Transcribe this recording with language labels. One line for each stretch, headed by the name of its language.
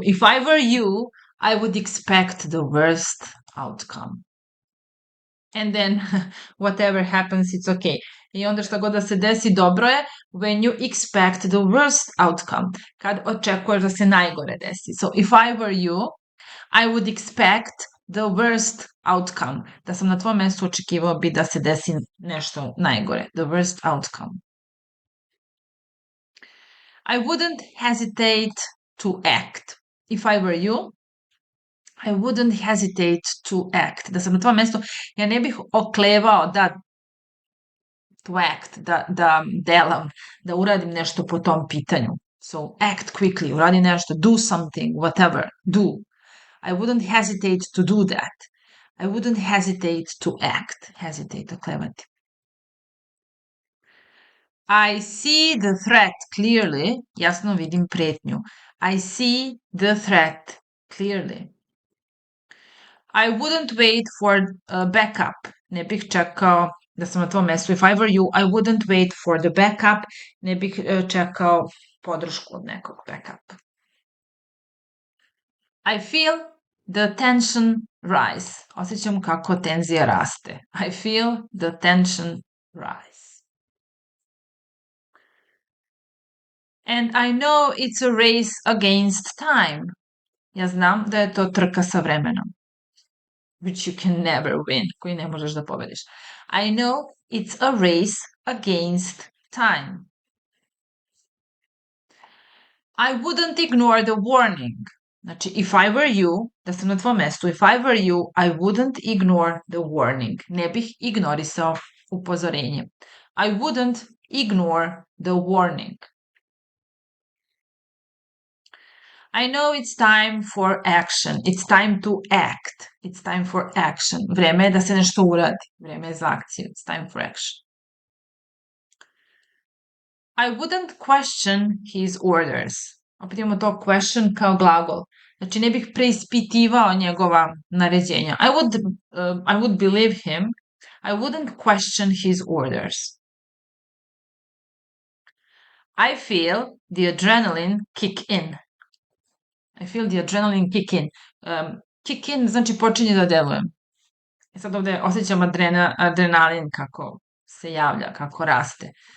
English: If I were you, I would expect the worst outcome. And then whatever happens, it's okay.
Serbian: I onda šta god da se desi, dobro je.
English: When you expect the worst outcome.
Serbian: Kad očekuješ da se najgore desi.
English: So, if I were you, I would expect the worst outcome.
Serbian: Da sam na tvojom mestu, očekivao bi da se desi nešto najgore.
English: The worst outcome. I wouldn't hesitate to act. If I were you, I wouldn't hesitate to act.
Serbian: Da sam na tvojom mestu, ja ne bih oklevao
English: to act,
Serbian: da delam, da uradim nešto po tom pitanju.
English: So, act quickly,
Serbian: uradi nešto,
English: do something, whatever, do. I wouldn't hesitate to do that. I wouldn't hesitate to act.
Serbian: Hesitate, oklevati.
English: I see the threat clearly.
Serbian: Jasno vidim pretnju.
English: I see the threat clearly. I wouldn't wait for a backup.
Serbian: Ne bih čekao da sam na tom mestu.
English: If I were you, I wouldn't wait for the backup.
Serbian: Ne bih čekao podršku od nekog backup.
English: I feel the tension rise.
Serbian: Osjećam kako tenzija raste.
English: I feel the tension rise. And I know it's a race against time.
Serbian: Ja znam da je to trka sa vremenom.
English: Which you can never win.
Serbian: Koji ne možeš da pobediš.
English: I know it's a race against time. I wouldn't ignore the warning.
Serbian: Znači,
English: if I were you,
Serbian: da sam na tvom mestu,
English: if I were you, I wouldn't ignore the warning.
Serbian: Ne bih ignorisao upozorenje.
English: I wouldn't ignore the warning. I know it's time for action. It's time to act. It's time for action.
Serbian: Vreme je da se nešto uradi. Vreme je za akciju.
English: It's time for action. I wouldn't question his orders.
Serbian: Opet imamo
English: to question
Serbian: kao glagol. Znači, ne bih preispitivao njegova naređenja.
English: I would believe him. I wouldn't question his orders. I feel the adrenaline kick in. I feel the adrenaline kick in.
Serbian: Kick in znači počinje da delujem. I sad ovde osjećam adrenalin kako se javlja, kako raste.